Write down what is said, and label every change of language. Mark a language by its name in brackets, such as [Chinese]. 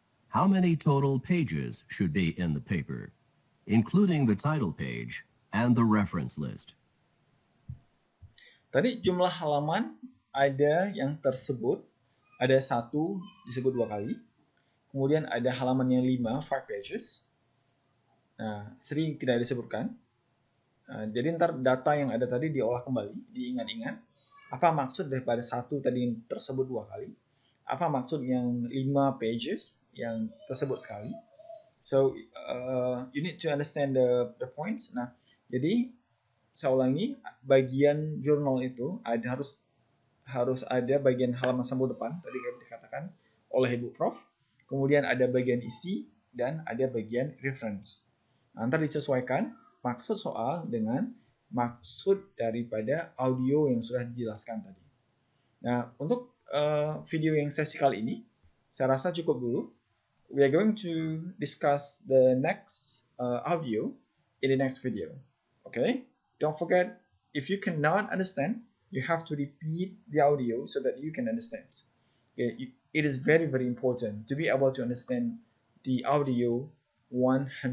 [English] How many total pages should be in the paper, including the title page and the reference list? [Indonesian] Tadi jumlah halaman ada yang tersebut, ada 1 disebut 2 kali. Kemudian ada halaman yang 5, 5 pages. Nah, 3 tidak disebutkan. Jadi ntar data yang ada tadi diolah kembali, diingat-ingat. Apa maksud daripada 1 tadi yang tersebut 2 kali? Apa maksud yang 5 pages yang tersebut sekali? [English] So, you need to understand the points. [Indonesian] Nah, jadi saya ulangi, bagian jurnal itu harus ada bagian halaman sampul depan, tadi dikatakan oleh Ibu Prof. Kemudian ada bagian isi dan ada bagian reference. Nah, ntar disesuaikan maksud soal dengan maksud daripada audio yang sudah dijelaskan tadi. Nah, untuk video yang sesi kali ini, saya rasa cukup dulu. [English] We are going to discuss the next audio in the next video. Okay? Don't forget, if you cannot understand, you have to repeat the audio so that you can understand. Okay? It is very, very important to be able to understand the audio 100%.